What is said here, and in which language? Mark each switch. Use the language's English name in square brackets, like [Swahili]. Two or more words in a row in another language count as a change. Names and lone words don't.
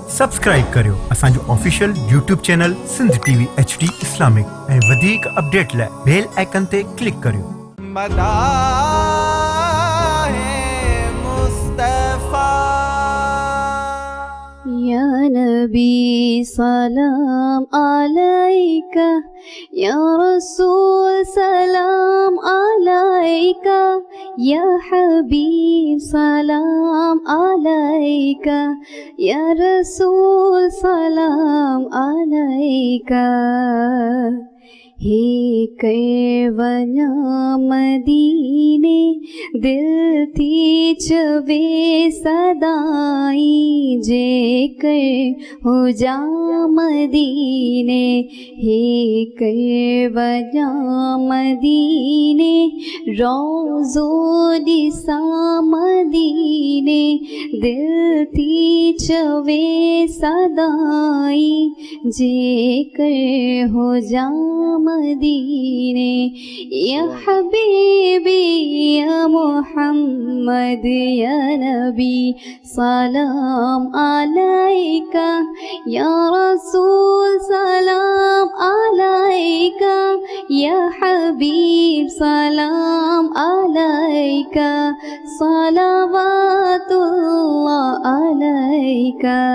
[Sindhi] सब्सक्राइब करियो असांजो [English] official YouTube channel [Sindhi] सिंध TV HD इस्लामिक ऐं वधीक अपडेट लाइ [English] bell icon [Sindhi] ते क्लिक करियो। [Arabic] يا نبي سلام عليك، يا رسول سلام عليك، يا حبيب سلام عليك، يا رسول سلام عليك. [Sindhi] हे वञा मदीने दिल थी चवे सदाई, जे हो जा मदीने। हे वञा मदीने रोज़ो ॾिसा मदीने, दिल थी चवे सदाई, जे हो जा मदीने। [Arabic] يا حبيبي يا محمد يا نبي سلام عليك، يا رسول سلام عليك، يا حبيب سلام عليك، صلوات الله عليك.